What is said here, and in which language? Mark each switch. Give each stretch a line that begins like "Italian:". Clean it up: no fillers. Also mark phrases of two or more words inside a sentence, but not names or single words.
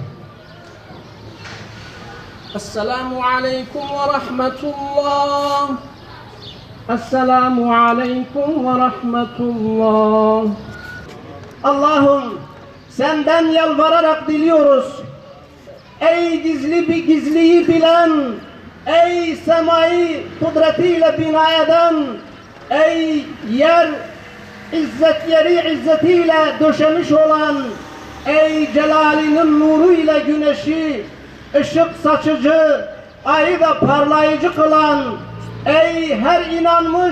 Arabic: السلام عليكم ورحمة الله. السلام عليكم ورحمة الله.
Turkish: Allah'ım senden yalvararak diliyoruz. Ey gizliyi bilen, ey semayı kudretiyle bina eden, ey yeri izzetiyle döşemiş olan, ey celalinin nuruyla güneşi ışık saçıcı, ayı da parlayıcı kılan, ey her inanmış